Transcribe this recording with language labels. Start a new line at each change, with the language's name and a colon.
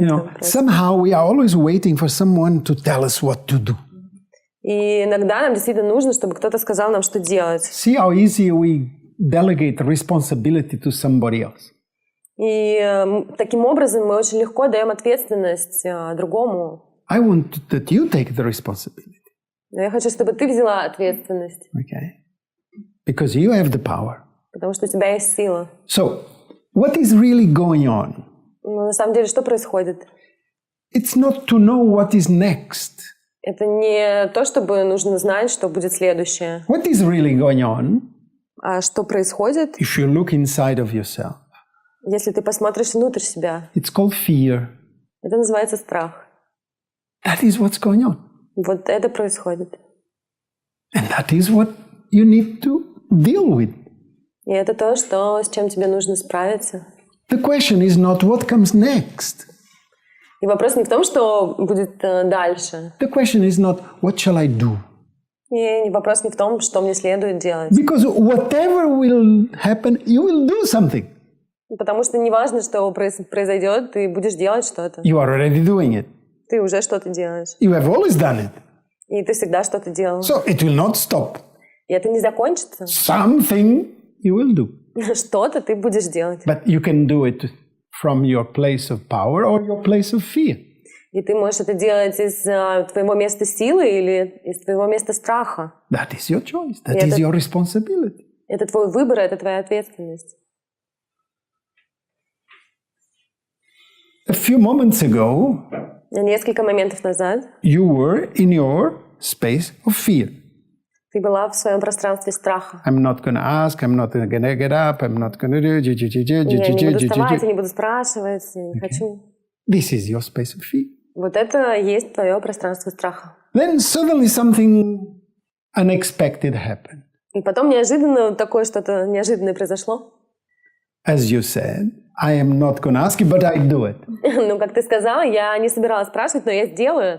English: You know, somehow we are always waiting for someone to tell us what to do.
Russian: И иногда нам действительно нужно, чтобы кто-то сказал нам, что делать.
English: See how easy we delegate responsibility to somebody else.
Russian: И таким образом мы очень легко даем ответственность другому.
English: I want that you take the responsibility.
Russian: Но я хочу, чтобы ты взяла ответственность.
English: Okay? Because you have the power.
Russian: Потому что у тебя есть сила.
English: So, what is really going on?
Russian: Но на самом деле, что происходит?
English: It's not to know what is next.
Russian: Это не то, чтобы нужно знать, что будет следующее.
English: What is really going on?
Russian: А что происходит?
English: If you look inside of yourself.
Russian: Если ты посмотришь внутрь себя.
English: It's called fear.
Russian: Это называется страх.
English: That is what's going on.
Russian: Вот это происходит.
English: And that is what you need to deal with.
Russian: И это то, с чем тебе нужно справиться.
English: The question is not what comes next.
Russian: И вопрос не в том, что будет дальше.
English: The question is not what shall I do.
Russian: И вопрос не в том, что мне следует делать.
English: Because whatever will happen, you will do something.
Russian: Потому что не важно, что произойдет, ты будешь делать что-то.
English: You are already doing it.
Russian: Ты уже что-то делаешь.
English: You have always done it.
Russian: И ты всегда что-то делал.
English: So it will not stop.
Russian: И это не закончится.
English: Something you will do.
Russian: Что-то ты будешь делать.
English: But you can do it from your place of power or your place of fear.
Russian: И ты можешь это делать из твоего места силы или из твоего места страха.
English: That is your choice. That is your responsibility.
Russian: Это твой выбор, это твоя ответственность.
English: A few moments ago,
Russian: несколько моментов назад
English: you were in your space of fear.
Russian: Ты была в своем пространстве страха.
English: I'm not going to ask, I'm not going to get up, I'm not going to do...
Russian: Я не буду вставать, я не буду спрашивать, я не хочу.
English: This is your space of fear.
Russian: Вот это есть твое пространство страха.
English: Then suddenly something unexpected happened.
Russian: И потом неожиданно такое что-то неожиданное произошло.
English: As you said, I am not going to ask you, but I do it.
Russian: Ну, как ты сказала, я не собиралась спрашивать, но я сделаю.